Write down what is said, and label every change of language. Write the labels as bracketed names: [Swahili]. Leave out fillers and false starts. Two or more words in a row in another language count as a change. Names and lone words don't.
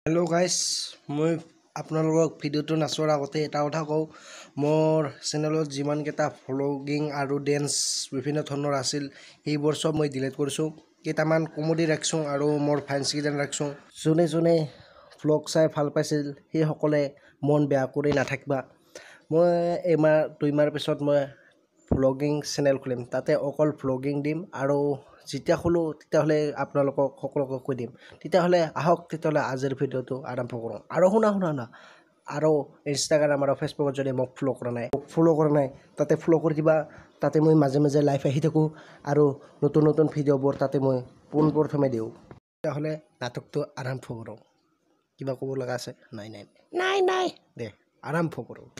[English] hello guys [Assamese] মই আপোনালোক भिडिओটো নাচৰ আগতে এটা কথা কও मोर चेनेলত যিমান কেইটা ভ্লগিং আৰু ডান্স বিভিন্ন धৰণৰ আছিল এইবোৰ সব মই ডিলিট কৰিছো কেটামান কমেডি ৰাখছো আৰু मोर ফ্যান্স কিজন ৰাখছো জনে জনে व्लग চাই ভাল পাইছিল সেই সকলে মন বেয়া কৰি নাথাকিবা মই এমাৰ দুইমাৰ পিছত মই व्लगिंग चेनेल খুলিম তাতে অকল व्लगिंग দিম আৰু যেতিয়া খুলো তেতিয়া হলে আপোনালোকক সকলোকে কৈ দিম তেতিয়া হলে আহক তেতিয়া হলে আজিৰ ভিডিওটো আৰম্ভ কৰো আৰু শুনা আৰু ইনষ্টাগ্ৰাম আৰু ফেসবুকত যদি মোক ফলো কৰা নাই তাতে ফলো কৰি দিবা তাতে মই মাজে মাজে লাইভ আহি থাকো আৰু নতুন নতুন ভিডিওবোৰ তাতে মই পোনপ্ৰথমে দিও তেতিয়া হলে নাটকটো আৰম্ভ কৰো কিবা ক'ব লগা আছে নাই দে আৰম্ভ কৰো